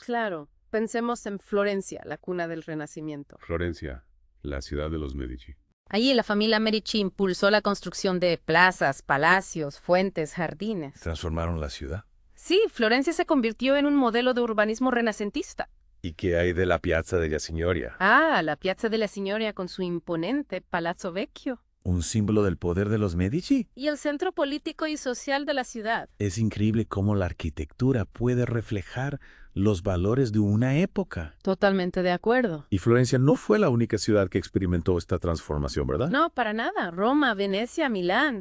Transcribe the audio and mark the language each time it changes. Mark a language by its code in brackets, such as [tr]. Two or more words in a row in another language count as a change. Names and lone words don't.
[es] Claro, pensemos en Florencia, la cuna del Renacimiento. Florencia, la ciudad de los Medici. Allí la familia Medici impulsó la construcción de plazas, palacios, fuentes, jardines. ¿Transformaron la ciudad? Sí, Florencia se convirtió en un modelo de urbanismo renacentista. ¿Y qué hay de la Piazza della Signoria? Ah, la Piazza della Signoria con su imponente Palazzo Vecchio. ¿Un símbolo del poder de los Medici? Y el centro político y social de la ciudad. Es increíble cómo la arquitectura puede reflejar los valores de una época. Totalmente de acuerdo. Y Florencia no fue la única ciudad que experimentó esta transformación, ¿verdad? No, para nada. Roma, Venecia, Milán.